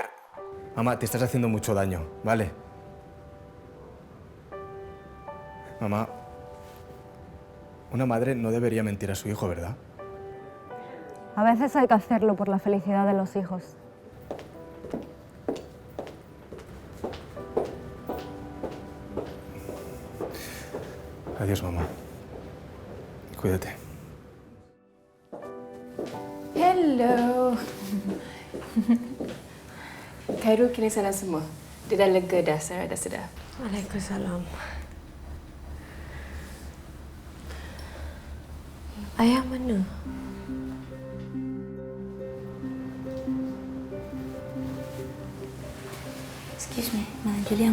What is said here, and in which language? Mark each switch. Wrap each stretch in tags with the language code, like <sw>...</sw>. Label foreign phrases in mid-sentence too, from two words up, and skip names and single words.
<es>Mamá, te estás haciendo mucho daño, ¿vale? Mamá, una madre no debería mentir a su hijo, ¿verdad? A veces hay que hacerlo por la felicidad de los hijos. Adiós, mamá. Cuídate.</es> <ms>Hello. Khairul kini salam semua. Dia dah lega dah, Sarah dah sedar. Waalaikumsalam. Ayah mana?</ms> <en>Excuse me, Madam Julian.</en>